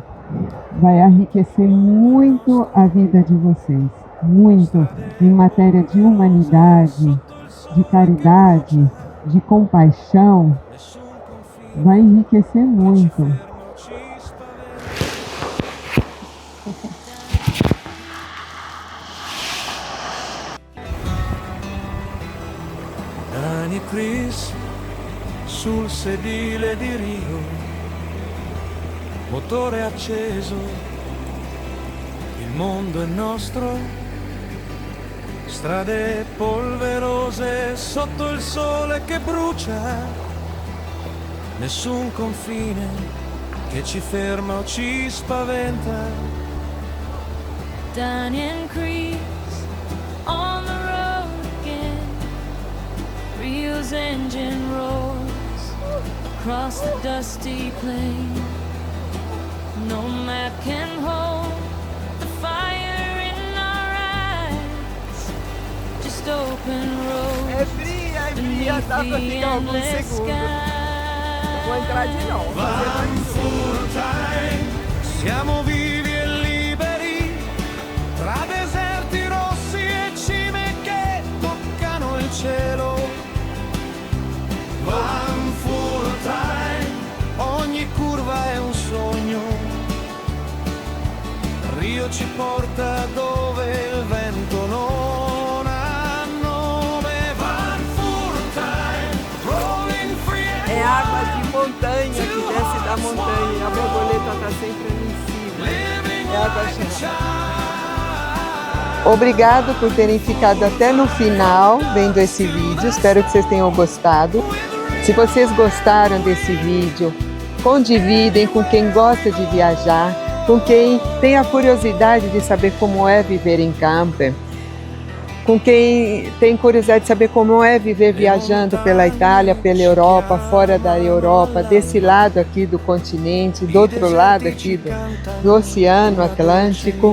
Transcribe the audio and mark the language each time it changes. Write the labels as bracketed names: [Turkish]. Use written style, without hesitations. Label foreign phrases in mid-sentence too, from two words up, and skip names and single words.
[Portuguese] Vai enriquecer muito a vida de vocês, muito, em matéria de humanidade, de caridade, de compaixão. Vai enriquecer muito. [Italian] Dani Chris sul sedile di Rio, motore acceso, mondo è nostro, strade polverose sotto il sole che brucia, nessun confine che ci ferma o ci spaventa. [English] Dining creeps on the road again, Rio's engine roars across the dusty plain. No map can hold the fire in our eyes, just open roads [Portuguese] Bria, dá pra ficar alguns segundos. Vou entrar de novo. [English] Van full time, [Italian] siamo vivi e liberi, tra deserti rossi e cime che toccano il cielo. [English] Van full time, [Italian] ogni curva è un sogno, Rio ci porta dove il vento non ha nome. [English] Van full time, rolling free and [Portuguese] É água de montanha que desce da montanha. A borboleta tá sempre ali em cima. É água gelada. Obrigado por terem ficado até no final vendo esse vídeo. Espero que vocês tenham gostado. Se vocês gostaram desse vídeo, condividem com quem gosta de viajar, com quem tem a curiosidade de saber como é viver em camper, com quem tem curiosidade de saber como é viver viajando pela Itália, pela Europa, fora da Europa, desse lado aqui do continente, do outro lado aqui do Oceano Atlântico.